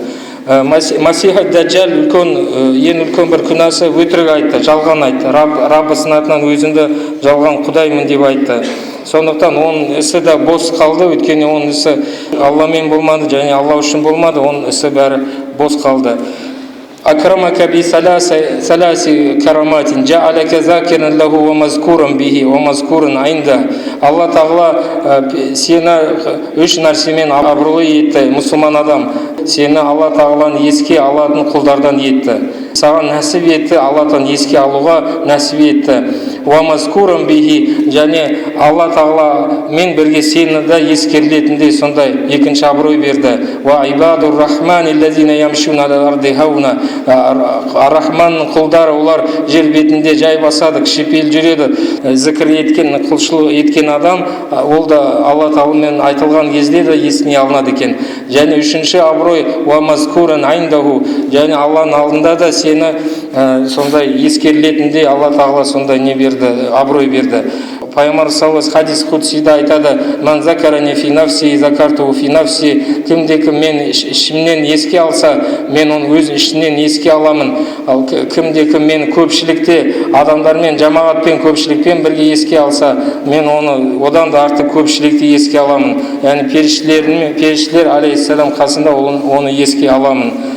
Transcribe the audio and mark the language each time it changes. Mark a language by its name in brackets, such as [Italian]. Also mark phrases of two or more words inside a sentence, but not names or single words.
[Kazakh] Масих Даджал ең үлкен бір күнәсі өтірік айтты, жалған айтты. Раббысының атынан өзімді жалған құдаймын деп айтты. Сондықтан оның ісі де бос қалды, өйткені оның ісі Алламен болмады және Алла үшін болмады, оның ісі бәрі бос қалды. [Arabic] أكرمك بثلاث كرامات جعلك ذاكرا له ومذكورا به ومذكورا عنده. [Kazakh] Алла Тағала сені үш нәрсемен абыройлы етті, мұсылман адам. Сені Алла Тағаланы еске алатын құлдардан етті. Саған нәсіп етті, Алладан еске алуға нәсіп етті. [Arabic] ومذكورا به, [Kazakh] және Алла Тағала мен бірге сені де ескерілетіндей сондай екінші абырой берді. [Arabic] وعباد الرحمن الذين يمشون على الأرض هونا. [Kazakh] Рахманның құлдары, олар жер бетінде жай басады, кішіпейіл жүреді. Зікір еткен, құлшылық еткен адам, ол да Алла Тағаламен айтылған кезде де есіне алынады екен. Және үшінші абырой [Arabic] ومذكورا عنده, [Kazakh] және Алланың алдында да сені сондай ескерілетіндей Алла Тағала сондай не берді, абырой берді. Пайғамбар [Arabic] صلى الله عليه [Kazakh] хадис құдсида айтады: [Arabic] "من ذكرني في نفسي ذكرت في نفسي", [Kazakh] кімде-кім мен ішімнен еске алса, мен оны өз ішінен еске аламын. Ал кімде-кім мен көпшілікте адамдармен, жамағатпен, көпшілікпен бірге еске алса, мен оны одан да артық көпшілікте еске аламын. Яғни періштелер алейхиссалам қасында оны еске аламын.